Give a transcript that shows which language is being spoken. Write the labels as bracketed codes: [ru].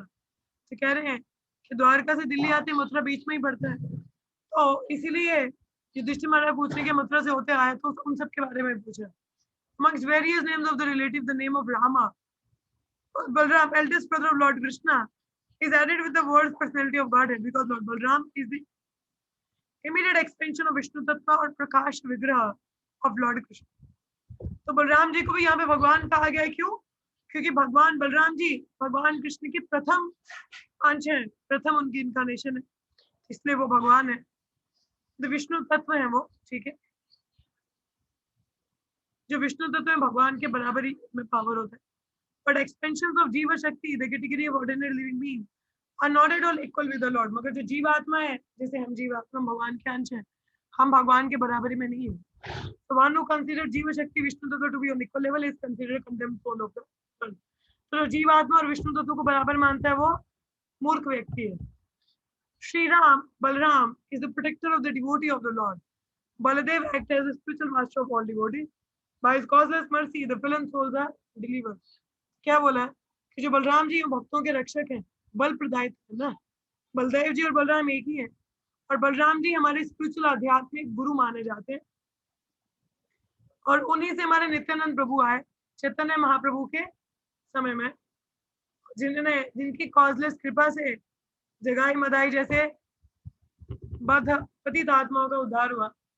[hi] तो कह रहे हैं कि द्वारका से दिल्ली आते मथुरा बीच में ही पड़ता है, तो इसीलिए युधिष्ठिर महाराज पूछ रहे कि मथुरा से होते आए, तो उन सब के बारे में पूछा। [en] Amongst various names of the relative, the name of Rama, Balram, eldest brother of Lord Krishna, is added with the words personality of Godhead because Lord Balram is the immediate extension of Vishnu Tattva [hi] और प्रकाश विग्रह [en] of Lord Krishna। [hi] तो बलराम जी को भी यहाँ पे भगवान कहा गया है, क्यों? क्योंकि भगवान बलराम जी भगवान कृष्ण की प्रथम अंश है, प्रथम उनकी इनकारनेशन है, इसलिए वो भगवान है, तो विष्णु तत्व है वो, ठीक है। जो विष्णु तत्व है भगवान के बराबरी में पावर होता है। [en] But expansion of jiva shakti, the category of ordinary living being are not at all equal with the lord. [hi] मगर जो जीवात्मा है, जैसे हम जीवात्मा भगवान के अंश हैं, हम भगवान के बराबरी में नहीं है। [en] So one who considers jiva shakti Vishnu tattva to be on equal level is considered condemned soul of the world। [hi] तो जो जीवात्मा और विष्णु तत्व को बराबर मानता है वो मूर्ख व्यक्ति है। [en] Shri Ram, Balram is the protector of the devotee of the Lord. Baladev acts as the spiritual master of all devotees. By his causeless mercy, the fallen souls are delivered। [hi] क्या बोला है कि जो बलराम जी भक्तों के रक्षक हैं, बल प्रदायित है ना, बलदेव जी और बलराम एक ही है। और बलराम जी हमारे स्पिरिचुअल आध्यात्मिक गुरु माने जाते हैं, और उन्हीं से हमारे नित्यानंद प्रभु आए चैतन्य महाप्रभु के समय में, जिनकी कॉजलेस कृपा से जगाई मदाई जैसे बद्ध पतित आत्माओं का उद्धार हुआ।